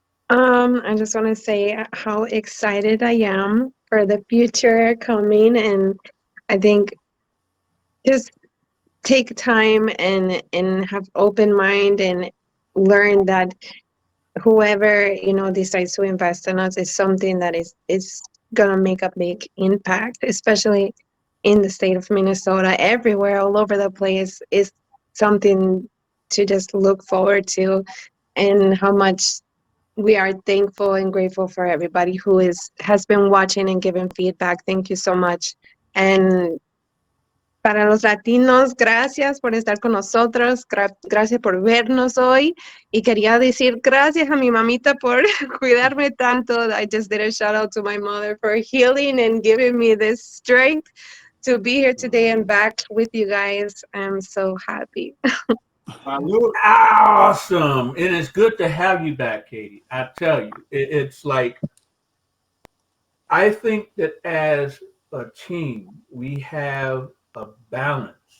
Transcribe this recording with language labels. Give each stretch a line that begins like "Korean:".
English: I just want to say how excited I am for the future coming, and I think just take time and have open mind and learn that whoever decides to invest in us is something that is gonna make a big impact, especially in the state of Minnesota. Everywhere, all over the place, is something to just look forward to, and how much we are thankful and grateful for everybody who has been watching and giving feedback. Thank you so much.
Spanish: And para los latinos, gracias por estar con nosotros, gracias por vernos hoy. Y quería decir gracias a mi mamita por cuidarme tanto.
English: I just did a shout out to my mother for healing and giving me this strength to be here today and back with you guys. I'm so happy. Awesome. And it's good to have you back, Katie. I tell you, it's like, I think that as a team, we have a balance.